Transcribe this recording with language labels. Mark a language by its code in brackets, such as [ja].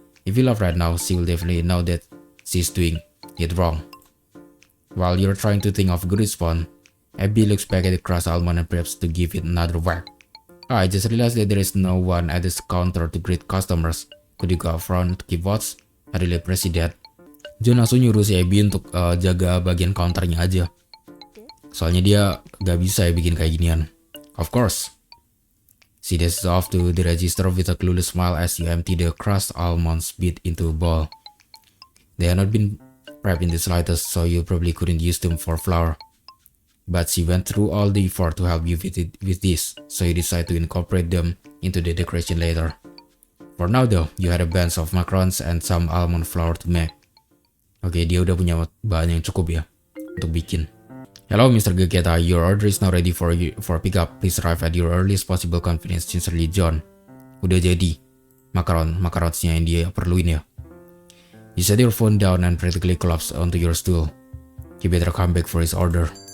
[en] If you laugh right now, she will definitely know that she's doing it wrong. While you're trying to think of a good response, Abby looks back at the crushed almond and preps to give it another whack. Oh, I just realized that there is no one at this counter to greet customers. Could you go up front to keep watch? I really appreciate that. [id] John langsung nyuruh si Abby untuk jaga bagian counternya aja. Soalnya dia gak bisa ya bikin kayak ginian. [en] Of course. She dashes off to the register with a clueless smile as you empty the crushed almonds bit into a bowl. They had not been prepped in the slightest, so you probably couldn't use them for flour. But she went through all the effort to help you with this, so you decide to incorporate them into the decoration later. For now though, you had a bunch of macarons and some almond flour to make. [id] Oke, dia udah punya bahan yang cukup ya untuk bikin. [en] Hello Mr. Gegeta, your order is now ready for pickup. Please arrive at your earliest possible convenience. Sincerely John. [id] Udah jadi macaronsnya yang dia perluin ya. [en] You set your phone down and practically collapse onto your stool. You better come back for his order.